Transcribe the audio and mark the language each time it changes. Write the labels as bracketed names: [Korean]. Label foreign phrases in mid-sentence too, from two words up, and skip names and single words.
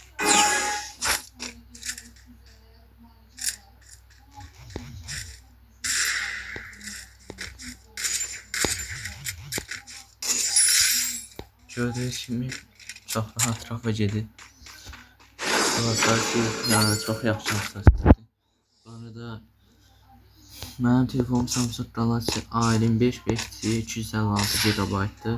[Turkish] Gördüğünüz gibi çok rahat rafa gedir. Yani çok yaxşı hassasiyetdir. [Azerbaijani] Bu arada mənim telefonum Samsung Galaxy A25 256 GB-dır.